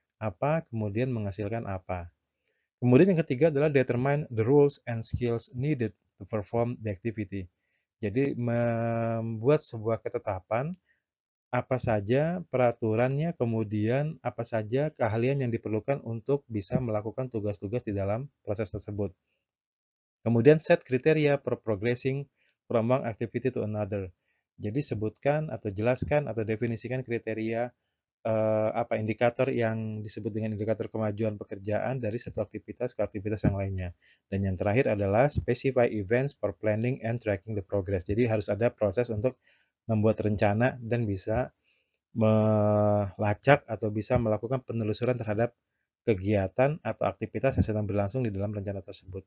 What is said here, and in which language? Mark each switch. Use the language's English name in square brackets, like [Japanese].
[Indonesian] apa, kemudian menghasilkan apa. Kemudian yang ketiga adalah [English] determine the rules and skills needed to perform the activity. [Indonesian] Jadi membuat sebuah ketetapan apa saja peraturannya, kemudian apa saja keahlian yang diperlukan untuk bisa melakukan tugas-tugas di dalam proses tersebut. [English] Kemudian set kriteria for progressing from one activity to another. [Indonesian] Jadi sebutkan atau jelaskan atau definisikan kriteria indikator yang disebut dengan indikator kemajuan pekerjaan dari satu aktivitas ke aktivitas yang lainnya. Dan yang terakhir adalah [English] specify events for planning and tracking the progress. [Indonesian] Jadi harus ada proses untuk membuat rencana dan bisa melacak atau bisa melakukan penelusuran terhadap kegiatan atau aktivitas yang sedang berlangsung di dalam rencana tersebut.